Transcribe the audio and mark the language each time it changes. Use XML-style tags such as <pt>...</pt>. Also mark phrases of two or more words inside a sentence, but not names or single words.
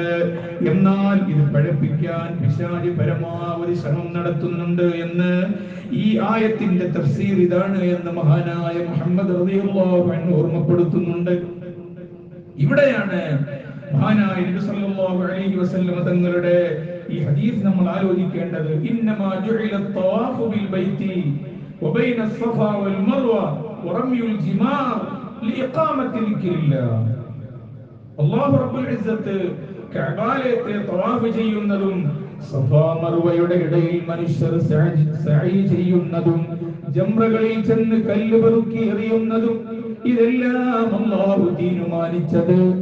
<ml>എന്നാൽ ഇത് പഴപ്പിക്കാൻ പിശാച് പരമാവധി ശ്രമം നടത്തുന്നുണ്ട് എന്ന് ഈ ആയത്തിന്റെ തഫ്സീർ ഇതാണ് എന്ന് മഹാനായ മുഹമ്മദ്</ml> <ar>رضي الله عنه</ar> <ml>ഓർമ്മപ്പെടുത്തുന്നുണ്ട്. ഇവിടെയാണ് മഹാനായ നബി</ml> <ar>صلى الله عليه وسلم</ar> <ml>തങ്ങളുടെ ഈ ഹദീസ് നമ്മൾ ആലോചിക്കേണ്ടത്.</ml> <ar>إنما جعل الطواف بالبيت وبين الصفا والمروه ورمي الجمار لإقامة ذكر الله.</ar> <ml>അല്ലാഹു</ml> <ar>رب العزة</ar> <ml>കഅബയിലെ തവാഫ് ചെയ്യുന്നതും സഫാ മർവയുടെ ഇടയിൽ മനുഷ്യർ സഅയ് ചെയ്യുന്നതും ജംറകളിൽ ചെന്ന് കല്ല് പെറുക്കി എറിയുന്നതും ഇതെല്ലാം അല്ലാഹു തീരുമാനിച്ചത്</ml>